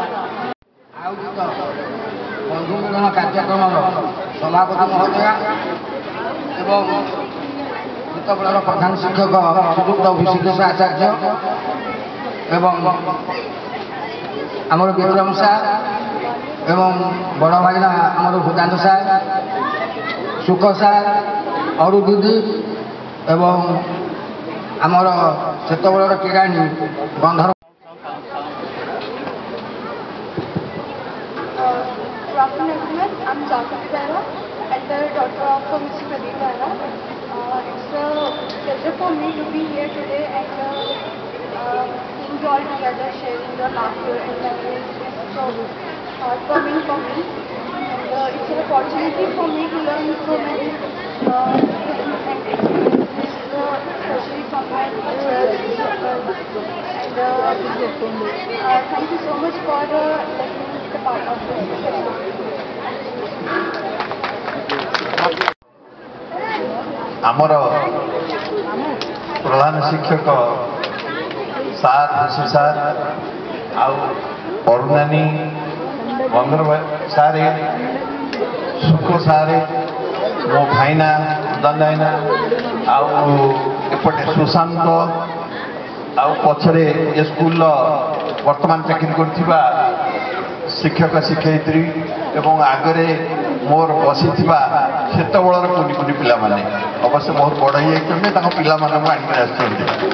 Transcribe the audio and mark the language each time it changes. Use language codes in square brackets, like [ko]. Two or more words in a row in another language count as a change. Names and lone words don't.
[or] ବନ୍ଧୁ ମିଳନ କାର୍ଯ୍ୟକ୍ରମର ସଭାପତି ମହୋଦୟା ଏବଂ ଯେତେବେଳର ପ୍ରଧାନ ଶିକ୍ଷକ ଶ୍ରୀଯୁକ୍ତ ବିଶିକେଶ ଆଚାର୍ଯ୍ୟ ଏବଂ ଆମର ବିକ୍ରମ ସାର୍ ଏବଂ ବଡ଼ ଭାଇନା ଆମର ଭୂତାନ୍ତ ସାର୍, ସୁଖ ସାର୍, ଅରୁ ଦିଦି ଏବଂ ଆମର ସେତେବେଳର କିରାଣୀ ବନ୍ଧର [en] I'm Jagruti Behra, elder daughter of Mr. Pradeep Behra. It's a pleasure for me to be here today and seeing you all together, sharing your laughter and memories. It's so heartwarming for me. And it's an opportunity for me to learn so many things and experiences, especially from my teachers. And thank you so much for letting me be a part of this ceremony. [or] ଆମର ପ୍ରଧାନ ଶିକ୍ଷକ ସାର୍ ଋଷି ସାର୍ ଆଉ ଅରୁଣାନୀ ବନ୍ଦର ସାର୍ ସୁଖ ସାର୍ ମୋ ଭାଇନା ଦଣ୍ଡାଇନା ଆଉ ଏପଟେ ସୁଶାନ୍ତ ଆଉ ପଛରେ ଏ ସ୍କୁଲର ବର୍ତ୍ତମାନ ଚାକିରି କରୁଥିବା ଶିକ୍ଷକ ଶିକ୍ଷୟିତ୍ରୀ ଏବଂ ଆଗରେ ମୋର ବସିଥିବା ସେତେବେଳର କୁନି କୁନି ପିଲାମାନେ ଅବଶ୍ୟ ବହୁତ ବଡ଼ ହେଇଯାଇଛନ୍ତି, ତାଙ୍କ ପିଲାମାନଙ୍କୁ ଆଣିକି ଆସିଛନ୍ତି।